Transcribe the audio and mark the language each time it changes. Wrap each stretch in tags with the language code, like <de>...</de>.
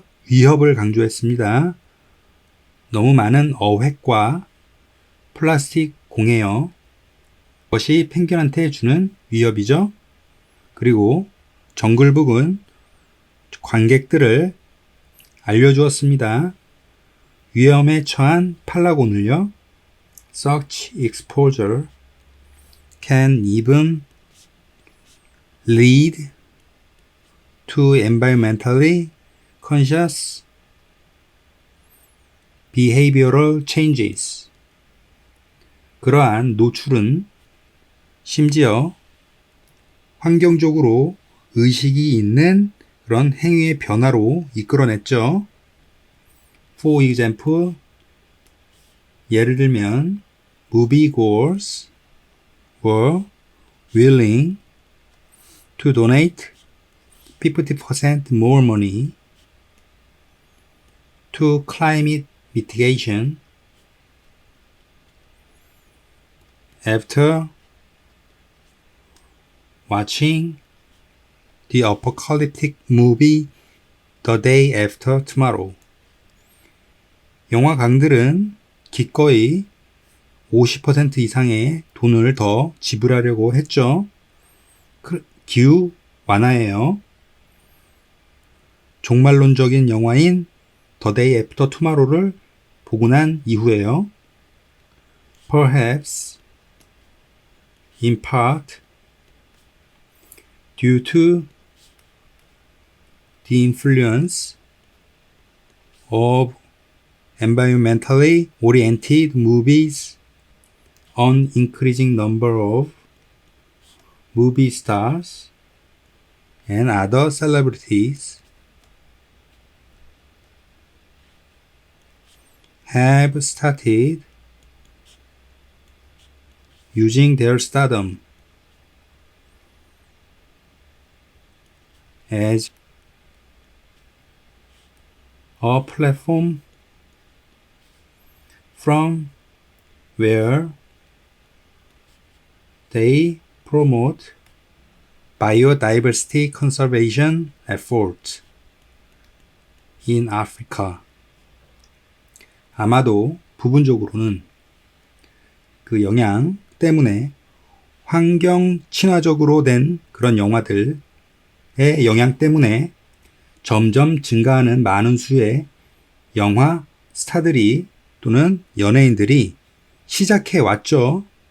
<ko>위협을 강조했습니다. 너무 많은 어획과 플라스틱 공해요. 그것이 펭귄한테 주는 위협이죠. 그리고 정글북은 관객들을 알려주었습니다. 위험에 처한 팔라곤을요.</ko> <en>Such exposure can even lead to environmentally conscious behavioral changes.</en> <ko>그러한 노출은 심지어 환경적으로 의식이 있는 그런 행위의 변화로 이끌어냈죠.</ko> <en>For example,</en> <ko>예를 들면</ko> <en>moviegoers were willing to donate 50% more money to climate mitigation after watching the apocalyptic movie The Day After Tomorrow.</en> <ko>영화관들은 기꺼이 50% 이상의 돈을 더 지불하려고 했죠. 기후 완화예요. 종말론적인 영화인 The Day After Tomorrow를 보고 난 이후에요.</ko> <en>Perhaps, in part, due to the influence of environmentally oriented movies on increasing number of movie stars and other celebrities have started using their stardom as a platform from where they promote biodiversity conservation efforts in Africa.</en> <ko>아마도 부분적으로는 그 영향 때문에 환경 친화적으로 된 그런 영화들의 영향 때문에 점점 증가하는 많은 수의 영화 스타들이 또는 연예인들이 시작해 왔죠.</ko>